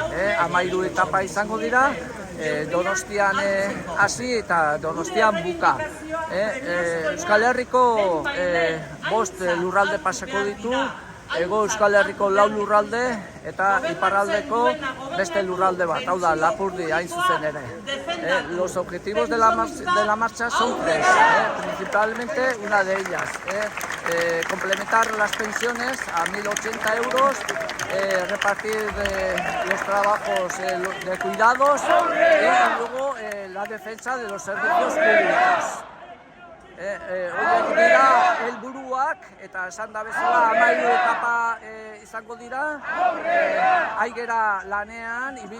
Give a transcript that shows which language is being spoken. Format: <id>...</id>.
<eu>13 etapa izango dira, Donostian hasi eta Donostian buka. Euskal Herriko 5 lurralde pasako ditu, Hego Euskal Herriko 4 lurralde eta iparraldeko beste lurralde bat, hau da, Lapurdi hain zuzen ere.</eu> <es>Los objetivos de la marcha son 3, principalmente una de ellas, complementar las pensiones a 1.080 euros, repartir los trabajos de cuidados y luego la defensa de los servicios públicos.</es> <eu>Horiek dira helburuak eta esan da bezala 13 etapa izango dira, aigera lanean,</eu>